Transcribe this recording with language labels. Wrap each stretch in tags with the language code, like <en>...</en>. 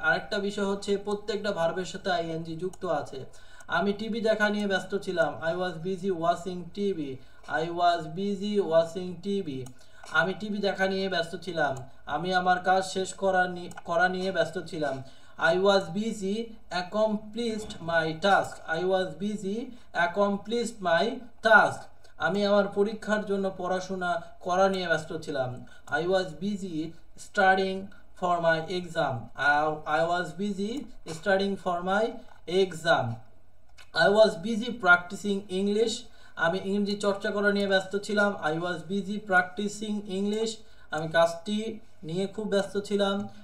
<bn>আরেকটা বিষয় হচ্ছে প্রত্যেকটা ভার্বের সাথে আইএনজি যুক্ত আছে। আমি টিভি দেখা নিয়ে ব্যস্ত ছিলাম,</bn> <en>I was busy watching TV, I was busy watching TV.</en> <bn>আমি টিভি দেখা নিয়ে ব্যস্ত ছিলাম। আমি আমার কাজ শেষ করা নিয়ে ব্যস্ত ছিলাম।</bn> <en>I was busy accomplished my task. I was busy accomplished my task.</en> <bn>আমি আমার পরীক্ষার জন্য পড়াশোনা করা নিয়ে ব্যস্ত ছিলাম।</bn> <en>I was busy studying for my exam. I was busy studying for my exam. I was busy practicing English.</en> <bn>আমি ইংরেজি চর্চা করা নিয়ে ব্যস্ত ছিলাম।</bn> <en>I was busy practicing English.</en> <bn>আমি কাজটি নিয়ে খুব ব্যস্ত ছিলাম।</bn>